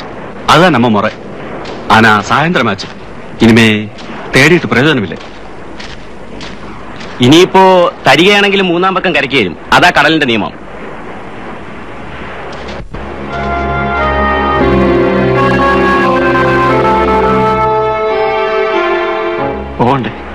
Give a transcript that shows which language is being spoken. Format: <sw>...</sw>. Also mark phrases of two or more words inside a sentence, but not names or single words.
<ta>அதுதான் நம்ம முறை. ஆனா சாயந்தரமாச்சு. இனிமே தேடிட்டு பிரயோஜனம் இல்லை.</ta> <ml>ഇനിയിപ്പോ തരികയാണെങ്കിലും മൂന്നാം പക്കം കരയ്ക്ക് വരും. അതാ കടലിന്റെ നിയമം. പോകണ്ടേ?</ml>